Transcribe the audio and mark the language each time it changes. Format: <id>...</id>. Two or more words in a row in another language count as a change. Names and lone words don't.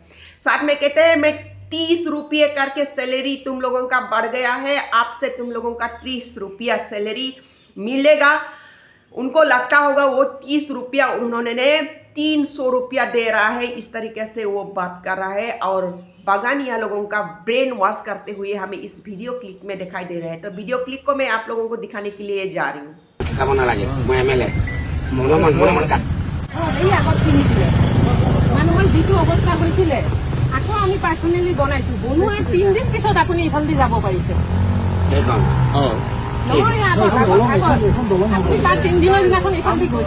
<hi>साथ में कहते हैं मैं 30 रुपये करके सैलरी तुम लोगों का बढ़ गया है, आपसे तुम लोगों का 30 रुपया सैलरी मिलेगा। उनको लगता होगा वो 30 रुपया उन्होंने 300 रुपया दे रहा है, इस तरीके से वो बात कर रहा है और बागानिया लोगों का</hi> <en>brain wash</en> <hi>करते हुए हमें इस</hi> <en>video clip</en> <hi>में दिखाई दे रहा है। तो</hi> <en>video clip</en> <hi>को मैं आप लोगों को दिखाने के लिए जा रही हूँ।</hi> <as>কাম নালাগে। মই এমএলএ মনে এই আগত চিনিছিলে মানুহৰ যিটো অৱস্থা হৈছিলে, আকৌ আমি পাৰ্চনেলি বনাইছো। বনোৱাৰ 3 দিন পিছত আপুনি ইফালদি যাব পাৰিছে। নহয় আগত আপুনি তাৰ 3 দিনৰ দিনাখন ইফালদি গৈছে।</as>